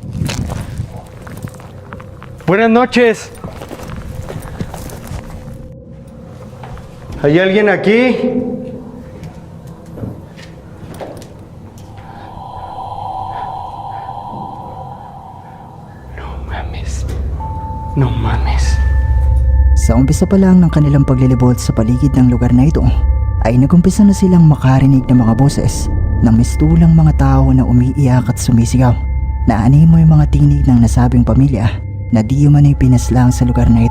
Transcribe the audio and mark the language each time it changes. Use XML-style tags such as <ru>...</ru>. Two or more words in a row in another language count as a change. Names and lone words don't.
<es>Buenas noches. ¿Hay alguien aquí? No mames. No mames.</es> <tl>Sa umpisa pa lang ng kanilang paglilibot sa paligid ng lugar na ito, ay nagumpisa na silang makarinig ng mga boses ng mistulang mga tao na umiiyak at sumisigaw. Naanimo yung mga tinig ng nasabing pamilya na di umano'y pinaslang sa lugar na ito.</tl>